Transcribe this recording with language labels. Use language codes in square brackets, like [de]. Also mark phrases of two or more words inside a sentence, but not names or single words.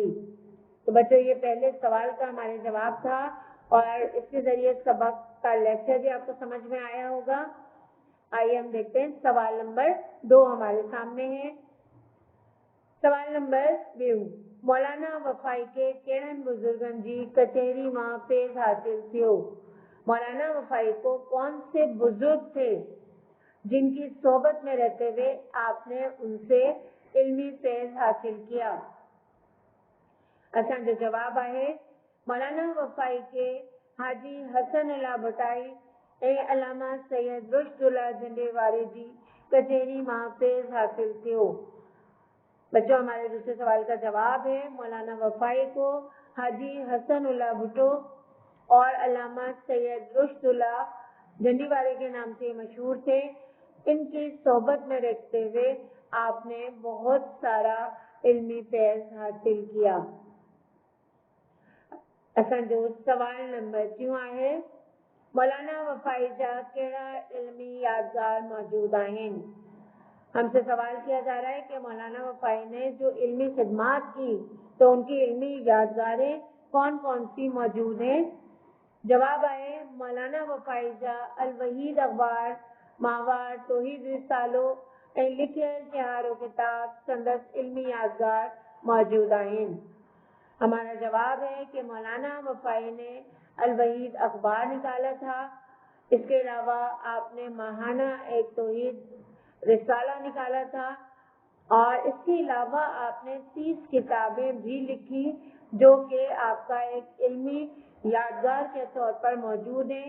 [ur] تو بچوں، یہ پہلے سوال کا ہمارے جواب تھا اور اس کے ذریعے سبق کا لیکچر بھی آپ کو سمجھ میں آیا ہوگا. آئیے ہم دیکھتے ہیں، سوال نمبر 2 ہمارے سامنے ہے. [sd] सवाल नंबर 2, मौलाना वफाई के केड़न बुजुर्गन जी कचहरी मां फैज़ हासिल थियो। [ur] مولانا وفائی کو کون سے بزرگ تھے جن کی صحبت میں رہتے ہوئے آپ نے ان سے علمی فیض حاصل کیا? اچھا، جو جواب ہے, [sd] मौलाना वफाई के हाजी हसन अला भटाई ऐं अलामा सैयद रुश्दुल्ला झंडेवारे जी कचहरी मां फैज़ हासिल थियो। [ur] بچوں، ہمارے دوسرے سوال کا جواب ہے، مولانا وفائی کو حاجی حسن اللہ بھٹو اور علامہ سید رشد اللہ جھنڈی وارے کے نام سے مشہور تھے. ان کی صحبت میں رہتے ہوئے آپ نے بہت سارا علمی فیض حاصل کیا. [sd] असांजो सवाल नंबर 3 है, मौलाना वफाई जा कहिड़ा इल्मी यादगार मौजूद आहिनि? [ur] ہم سے سوال کیا جا رہا ہے کہ مولانا وفائی نے جو علمی خدمات کی تو ان کی علمی یادگاریں کون کون سی موجود ہیں? [sd] जवाब आए, मौलाना वफाई जा अल वहीद अखबार माहवार तौहीद रिसालो ऐं लिखियल तिहारो किताब संदसि इल्मी यादगार मौजूद आहिनि। [ur] ہمارا جواب ہے کہ مولانا وفائی نے الوحید اخبار نکالا تھا. اس کے علاوہ آپ نے ماہانہ ایک توحید رسالہ نکالا تھا اور اس کے علاوہ آپ نے 30 کتابیں بھی لکھی جو کہ آپ کا ایک علمی یادگار کے طور پر موجود ہیں.